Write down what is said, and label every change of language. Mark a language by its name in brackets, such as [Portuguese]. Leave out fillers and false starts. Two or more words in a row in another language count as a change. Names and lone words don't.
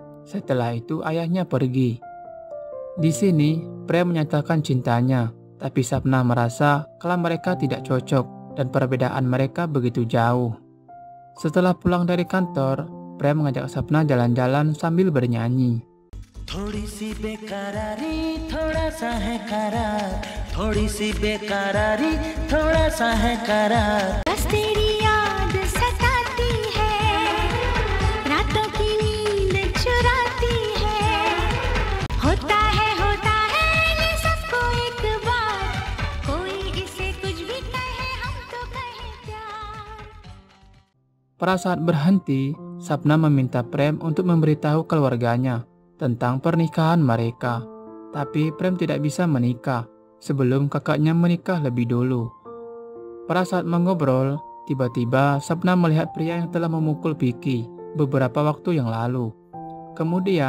[Indonesian] Setelah itu ayahnya pergi. Di sini, Prem menyatakan cintanya, tapi Sapna merasa kalau mereka tidak cocok dan perbedaan mereka begitu jauh. Setelah pulang dari kantor, Prem mengajak Sapna jalan-jalan sambil bernyanyi. [Hindi] थोड़ी सी बेकरारी थोड़ा सा है करार, थोड़ी सी बेकरारी थोड़ा सा है करार, बस तेरी याद सताती है, रातों की नींद चुराती है, होता है ये सबको एक बार, कोई इसे कुछ भी कहे हम तो कहे प्यार. [Indonesian] Pada saat berhenti, Sapna meminta Prem untuk memberitahu keluarganya tentang pernikahan mereka. Tapi Prem tidak bisa menikah sebelum kakaknya menikah lebih dulu. Pada saat mengobrol, tiba-tiba Sapna melihat pria yang telah memukul Vicky beberapa waktu yang lalu.